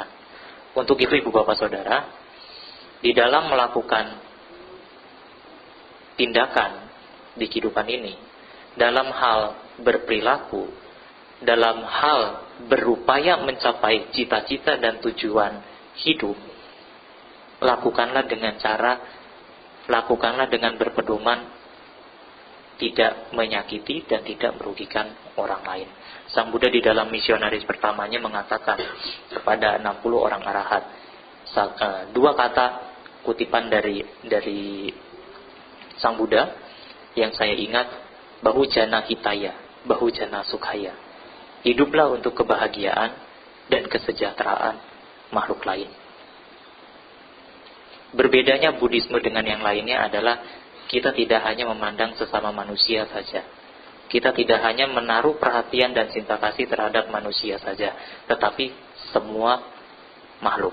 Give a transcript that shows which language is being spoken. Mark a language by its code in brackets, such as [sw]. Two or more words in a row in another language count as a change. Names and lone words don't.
[id] Untuk itu, Ibu Bapak Saudara, di dalam melakukan tindakan di kehidupan ini, dalam hal berperilaku, dalam hal berupaya mencapai cita-cita dan tujuan hidup, lakukanlah dengan berpedoman tidak menyakiti dan tidak merugikan orang lain. Sang Buddha di dalam misionaris pertamanya mengatakan kepada 60 orang arahat, 2 kata kutipan dari Sang Buddha yang saya ingat, [pi] bahujana hitaya, bahujana sukhaya. [id] Hiduplah untuk kebahagiaan dan kesejahteraan makhluk lain. Berbedanya Buddhisme dengan yang lainnya adalah kita tidak hanya memandang sesama manusia saja. Kita tidak hanya menaruh perhatian dan cinta kasih terhadap manusia saja, tetapi semua makhluk.